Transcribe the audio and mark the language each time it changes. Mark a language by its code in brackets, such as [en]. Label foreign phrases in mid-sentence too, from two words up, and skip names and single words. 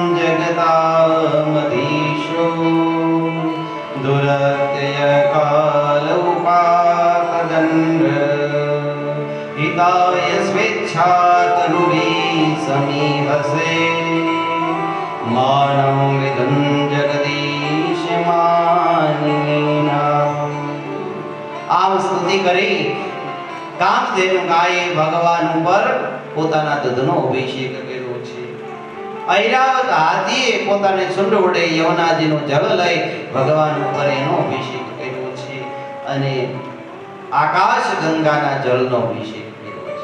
[sa] जगतामधीशो दुरत्ययकाल उपातदण्ड हिताय स्वेच्छातनुभिः समीहसे मानं विदं जगदीश मानिना। [gu] આમ સ્તુતિ કરી કામધેનુ ગાયે ભગવાન ઉપર પોતાના દૂધનો અભિષેક કર્યો છે. ઐરાવત હાથીએ પોતાને સુંડ વડે યમુનાજીનું જળ લઈ ભગવાન ઉપર એનો અભિષેક કર્યો છે અને આકાશ ગંગાના જળનો અભિષેક કર્યો છે.